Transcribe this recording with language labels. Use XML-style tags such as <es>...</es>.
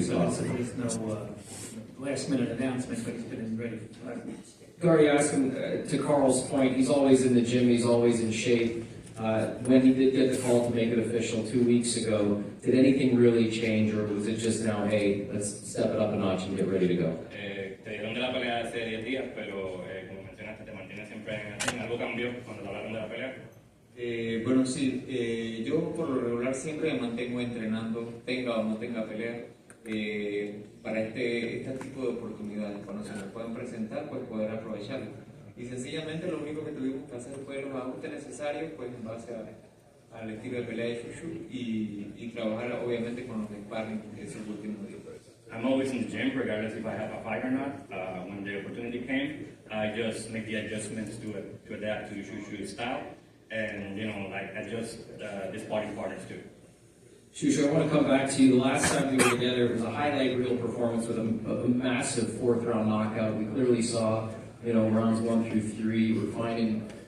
<en>So there's no last-minute announcement, but he's been ready for 5 weeks. Gary asked him, to Carl's point, he's always in the gym, he's always in shape. When he did get the call to make it official 2 weeks ago, did anything really change, or was it just now, hey, let's step it up a notch and get ready to go?</en> <es>Te dieron de la pelea hace 10 días, pero como mencionaste, te mantienes siempre en algo cambió cuando te hablaron de la pelea. Bueno, sí, yo por lo regular siempre me mantengo entrenando, tenga o no tenga pelea, para este tipo de oportunidades. Cuando se me puedan presentar, pues poder aprovecharlo. Y sencillamente lo único que tuvimos que hacer fue los ajustes necesarios, pues en base al estilo de pelea de Shu Shu y trabajar obviamente con los sparring esos últimos días.</es> <en>I'm always in the gym, regardless if I have a fight or not. When the opportunity came, I just make the adjustments to adapt to Shu Shu's style, and adjust the sparring partners too. Shu Shu, I want to come back to you. The last time we were together, it was a highlight reel performance with a massive 4th round knockout. We clearly saw, rounds 1 through 3. We're finding</en>